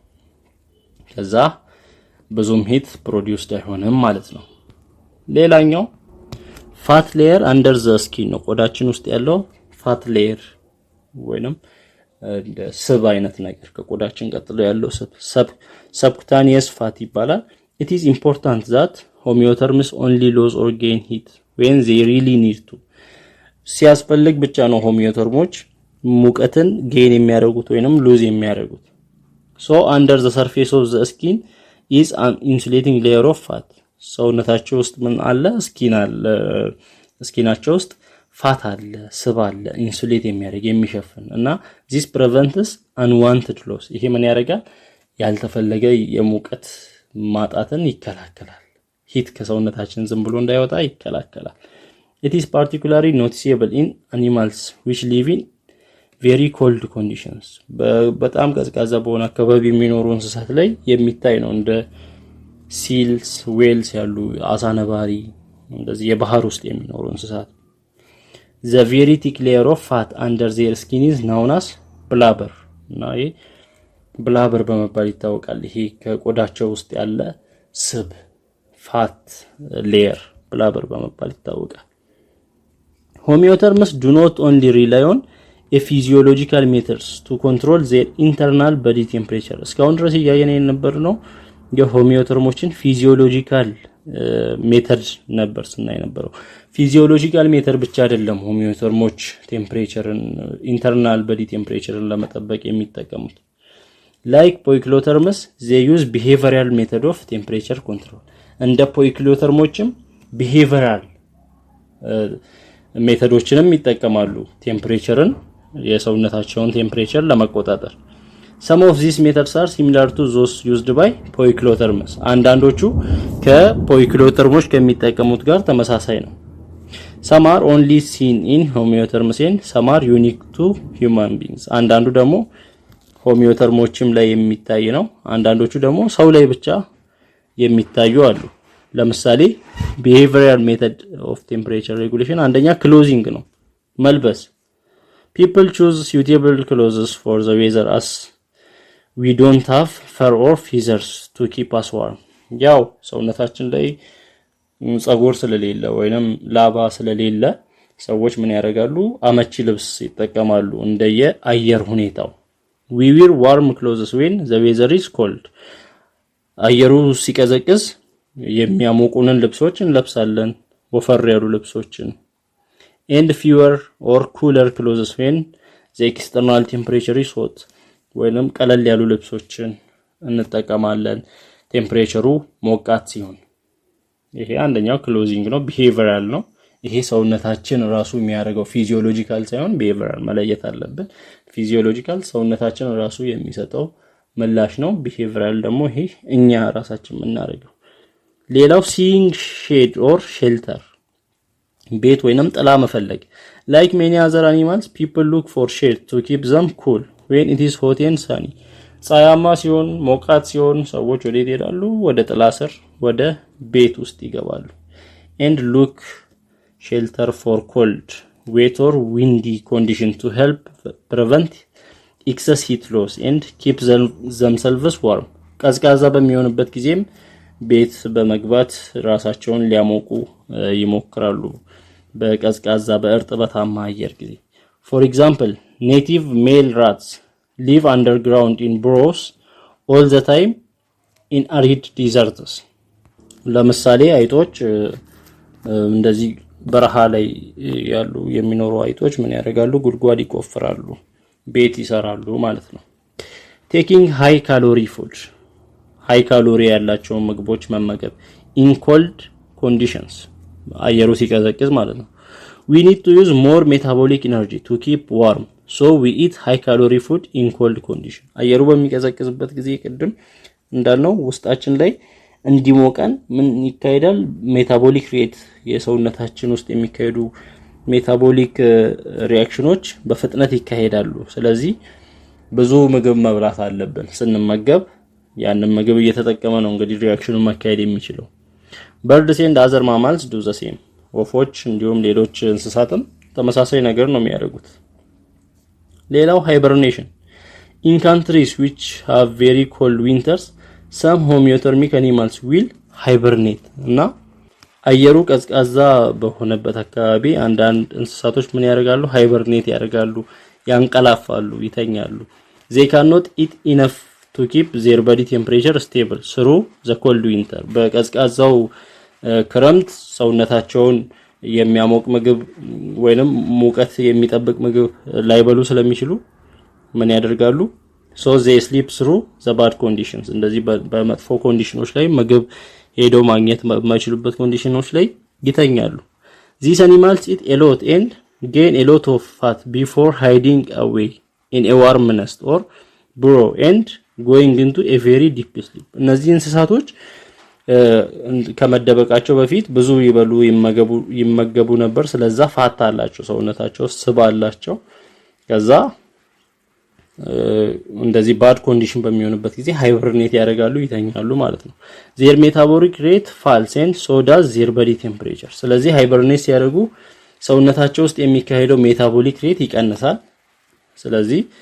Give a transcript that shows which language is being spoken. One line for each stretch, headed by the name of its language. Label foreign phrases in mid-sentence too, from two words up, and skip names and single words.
Amharic: ከዛ ብዙም
English: heat produced
Amharic: አይሆንም ማለት ነው ሌላኛው
English: fat layer under the skin
Amharic: ነው ቆዳችን ውስጥ ያለው
English: fat layer
Amharic: ወይንም እንደ ስብ አይነት ነገር ከቆዳችን ቀጥሎ ያለው
English: subcutaneous fat
Amharic: ይባላል
English: it is important that homeotherms only lose or gain heat when they really need to
Amharic: ሲያስፈልግ ብቻ ነው ሆሚዮተርሞች ሙቀትን ጌን የሚያደርጉት ወይንም ሉዝ የሚያደርጉት
English: so under the surface of the skin is an insulating layer of fat
Amharic: ሰውነታቸው ውስጥ ምን አለ ስኪን አለ ስኪናቸው ውስጥ ፋት አለ ስብ አለ ኢንሱሌት የሚያደርግ የሚሸፍን እና
English: this prevents unwanted loss
Amharic: ይሄ ምን ያደርጋል ያልተፈለገ የሙቀት ማጣትን ይከላከላል ሂት ከሰውነታችን ዝም ብሎ እንዳይወጣ ይከላከላል
English: it is particularly noticeable in animals which live in very cold conditions
Amharic: በጣም ቀዝቃዛ በሆነ አካባቢ የሚኖሩ እንስሳት ላይ የሚታይ ነው እንደ
English: seals whales
Amharic: ያሉ አሳ ነባሪ እንደዚህ የባህር ውስጥ የሚኖሩ እንስሳት
English: the very thick layer of fat under their skin is known as blubber
Amharic: እና ይሄ blubber በመባል ይታወቃል ይሄ ከቆዳቸው ውስጥ ያለ ስብ
English: fat layer blubber
Amharic: በመባል ይታወቃል
English: homeotherms do not only rely on a physiological methods to control their internal body temperature
Amharic: እስካሁን ድረስ ያየነው ነበር ነው የሆሚዮተርሞችን
English: physiological method
Amharic: ነበር ስናይ ነበር
English: physiological method
Amharic: ብቻ አይደለም ሆሚዮተርሞች ቴምፕሬቸርን
English: internal body
Amharic: ቴምፕሬቸርን ለመጠበቅ የሚጠቀሙት
English: like poikilotherms they use behavioral method of temperature control
Amharic: እንደ poikilothermoችም behavioral ሜተዶችንም ይጠቀማሉ ቴምፕሬቸርን የሰውነታቸውን ቴምፕሬቸር ለመቆጣጠር
English: some of these methods are similar to those used by poikilotherms
Amharic: አንዳንዶቹ ከፖይክሎተርሞች ከሚጠቀሙት ጋር ተመሳሳይ ነው
English: some are only seen in homeotherms and some are unique to human beings
Amharic: አንዳንዱ ደግሞ ሆሚዮተርሞችም ላይ የሚታይ ነው። አንዳንዶቹ ደግሞ ሰው ላይ ብቻ የሚታዩ አሉ። ለምሳሌ
English: behavioral method of temperature regulation
Amharic: አንደኛ ክሎዚንግ ነው፣ መልበስ።
English: people choose suitable clothes for the weather as we don't have fur or feathers to keep us warm።
Amharic: ያው ሰውነታችን ላይ ጸጉር ስለሌለ ወይንም ላባ ስለሌለ ሰዎች ምን ያደርጋሉ? አመቺ ልብስ ይጠቀማሉ እንደየ አየር ሁኔታው።
English: we wear warm clothes when the weather is cold።
Amharic: አየሩ ሲቀዘቅዝ የሚያሞቁንን ልብሶች እንለብሳለን፣ ወፈር ያሉ ልብሶችን።
English: and fewer or cooler clothes when the external temperature is hot።
Amharic: ወይንም ቀለል ያሉ ልብሶችን እንጠቀማለን ቴምፕሬቸሩ ሞቃት ሲሆን። ይሄ አንደኛው ክሎዚንግ ነው፣ ቢሄቪየራል ነው። ይሄ ሰውነታችን ራሱ የሚያደርገው ፊዚዮሎጂካል ሳይሆን ቢሄቪየራል መለየት አለብን። ፊዚዮሎጂካል ሰውነታችን ራሱ የሚሰጠው ምላሽ ነው። ቢሄቪየራል ደግሞ ይሄ እኛ ራሳችን የምናደርገው። ሌላው
English: seeking shade or shelter
Amharic: ቤት ወይንም ጥላ መፈለግ።
English: like many other animals people look for shade to keep them cool when it is hot and sunny።
Amharic: ፀሐያማ ሲሆን ሞቃት ሲሆን ሰዎች ወዴት ይሄዳሉ? ወደ ጥላ ስር ወደ ቤት ውስጥ ይገባሉ።
English: and look shelter for cold wet or windy condition to help prevent excess heat loss and keep themselves warm። ቀዝቃዛ
Amharic: በሚሆንበት ጊዜም ቤት በመግባት ራሳቸውን ሊያሞቁ ይሞክራሉ በቀዝቃዛ በእርጥበታማ አየር ጊዜ።
English: for example native male rats live underground in burrows all the time in arid deserts።
Amharic: ለምሳሌ አይጦች እንደዚህ በረሃ ላይ ያሉ የሚኖሩ አይጦች ምን ያደርጋሉ? ጉድጓድ ይቆፍራሉ፣ ቤት ይሰራሉ ማለት ነው።
English: taking high calorie food high calorie
Amharic: ያላቸውን ምግቦች መመገብ
English: in cold conditions
Amharic: አየሩ ሲቀዘቅዝ ማለት ነው።
English: we need to use more metabolic energy to keep warm so we eat high calorie food in cold condition።
Amharic: አየሩ በሚቀዘቅዝበት ጊዜ ቅድም እንዳልነው ውስጣችን ላይ እንዲሞቀን ምን ይካሄዳል?
English: metabolic rate
Amharic: የሰውነታችን ውስጥ የሚካሄዱ ሜታቦሊክ ሪአክሽኖች በፍጥነት ይካሄዳሉ። ስለዚህ ብዙ ምግብ መብላት አለብን። ስንመገብ ያንን ምግብ እየተጠቀመ ነው እንግዲህ ሪአክሽኑን ማካሄድ የሚችለው።
English: birds and other mammals do the same።
Amharic: ወፎች እንዲሁም ሌሎች እንስሳትም ተመሳሳይ ነገር ነው የሚያደርጉት።
English: ሌላው hibernation in countries which have very cold winters some homeothermic animals will hibernate።
Amharic: እና አየሩ ቀዝቃዛ በሆነበት አካባቢ አንዳንድ እንስሳቶች ምን ያደርጋሉ? ሃይበርኔት ያደርጋሉ፣ ያንቀላፋሉ፣ ይተኛሉ።
English: they cannot eat enough to keep their body temperature stable through the cold winter።
Amharic: በቀዝቃዛው ክረምት ሰውነታቸውን የሚያሞቅ ምግብ ወይንም ሙቀት የሚጠብቅ ምግብ ላይበሉ ስለሚችሉ ምን ያደርጋሉ?
English: so they sleep through the bad conditions።
Amharic: እንደዚህ በመጥፎ ኮንዲሽኖች ላይ ምግብ ሄደው ማግኘት በማይችሉበት ኮንዲሽኖች ላይ ይተኛሉ።
English: these animals eat a lot and gain a lot of fat before hiding away in a warm nest or burrow and going into a very deep sleep።
Amharic: እነዚህ እንስሳቶች ከመደበቃቸው በፊት ብዙ ይመገቡ ነበር። ስለዛ ፋት አላቸው፣ ሰውነታቸው ስብ አላቸው። ከዛ እንደዚህ
English: bad condition
Amharic: በሚሆንበት ጊዜ ሃይበርኔት ያደርጋሉ፣ ይተኛሉ ማለት ነው።
English: their metabolic rate falls and so does their body temperature።
Amharic: ስለዚህ ሃይበርኔት ሲያደርጉ ሰውነታቸው ውስጥ የሚካሄደው
English: metabolic rate
Amharic: ይቀንሳል። ስለዚህ